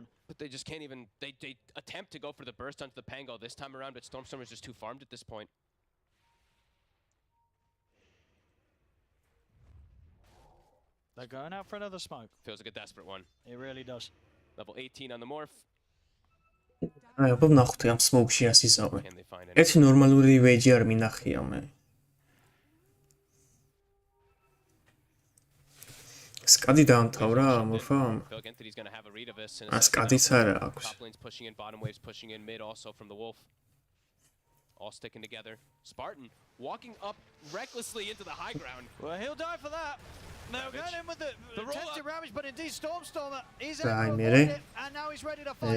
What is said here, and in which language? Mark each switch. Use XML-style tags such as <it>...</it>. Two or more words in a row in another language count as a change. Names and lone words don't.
<en>But they just can't even, they attempt to go for the burst onto the Pango this time around, but Stormstormer's just too farmed at this point. They're going out for another smoke. Feels like a desperate one. It really does. Level 18 on the Morph.</en> <ka>აი, აბა ნახოთ ამ smoke-ში ასიზავე. ერთი ნორმალური ვეჯი არ მინახია მე. Skadi დაამთავრა მორფამ. Skadიც არა აქვს.</ka> <en>Top lane's pushing in, bottom wave's pushing in, mid also from the Wolf. All sticking together. Spartan walking up recklessly into the high ground. Well, he'll die for that. They're going in with the attempted ravage, but indeed Stormstormer is Right, able to Miri. avoid it, and now he's ready to fight</en>